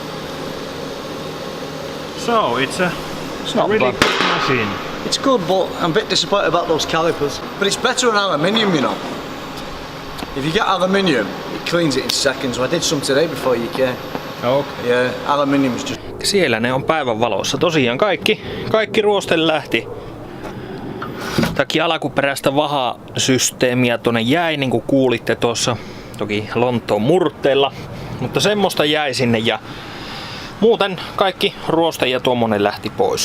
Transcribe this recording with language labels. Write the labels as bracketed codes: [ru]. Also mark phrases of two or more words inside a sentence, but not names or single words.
[en] So, it's not really bad. good machine. It's good, but I'm a bit disappointed about those calipers. But it's better on aluminium, you know. If you get aluminium, it cleans it in seconds. I did some today before you came. Okay. Yeah, aluminium's just... [fi] Siellä ne on päivän valossa. Tosiaan kaikki ruoste lähti. Takia alkuperäistä vahasysteemiä tuonne jäi, niin kuin kuulitte tuossa. Toki Lontoon murteella. Mutta semmoista jäi sinne ja muuten kaikki ruoste ja tuommoinen lähti pois.